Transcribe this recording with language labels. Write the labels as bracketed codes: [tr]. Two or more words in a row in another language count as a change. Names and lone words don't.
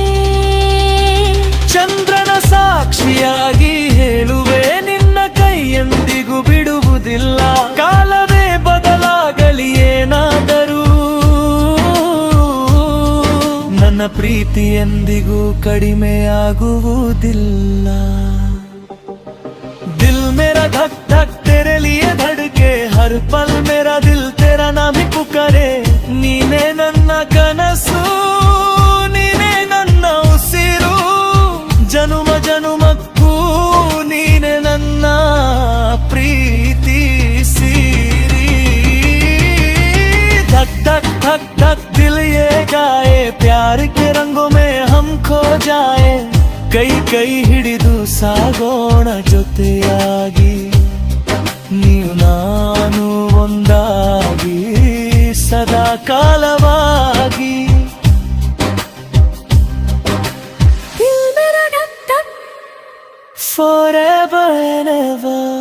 [kn] ಚಂದ್ರನ ಸಾಕ್ಷಿಯಾಗಿ ಹೇಳುವೆ, ನಿನ್ನ ಕೈ ಎಂದಿಗೂ ಬಿಡುವುದಿಲ್ಲ. ಕಾಲವೇ ಬದಲಾಗಲಿ ಏನಾದರೂ, ನನ್ನ ಪ್ರೀತಿ ಎಂದಿಗೂ ಕಡಿಮೆಯಾಗುವುದಿಲ್ಲ. [hi] दिल मेरा धक धक तेरे लिए धड़के, हर पल मेरा दिल तेरा नाम ही पुकारे. [kn] ನೀನೇ ನನ್ನ ಕನಸು, ನೀನೇ ನನ್ನ ಉಸಿರು, ಜನುಮ ಜನುಮಕ್ಕೂ ನೀನೆ ನನ್ನ ಪ್ರೀತಿ ಸಿರಿ. [hi] धक धक धक धक दिल ये गाए, प्यार के रंगों में हम खो जाए. [kn] ಕೈ ಕೈ ಹಿಡಿದು ಸಾಗೋಣ ಜೊತೆಯಾಗಿ, ನೀವು ನಾನು ಒಂದಾಗಿ ಸದಾ ಕಾಲವಾಗಿ. [en] Forever and ever.